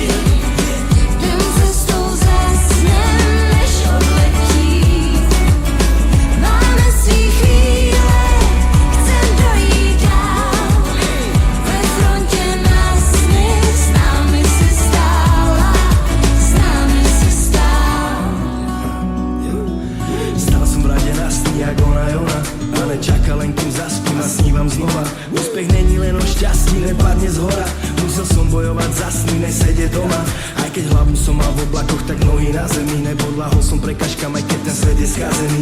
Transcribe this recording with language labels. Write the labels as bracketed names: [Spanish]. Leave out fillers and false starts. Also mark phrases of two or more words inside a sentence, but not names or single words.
[Czech] Jdem cestou zasnem, než odletí. Máme svý chvíle, chcem dojít dál. Ve frontě na sny, s námi si stála, s námi si stál. [Slovak] Stál som v rade na sny, jak ona je ona, ale čaká len kým zaspím a snívam znova. Úspech není len o šťastí, nepadne z hora. Musel som bojovať za sny, nesedieť doma. Aj keď hlavu som mal v oblakoch, tak nohy na zemi. Nepodľahol som prekažkám, aj keď ten svet je skazený.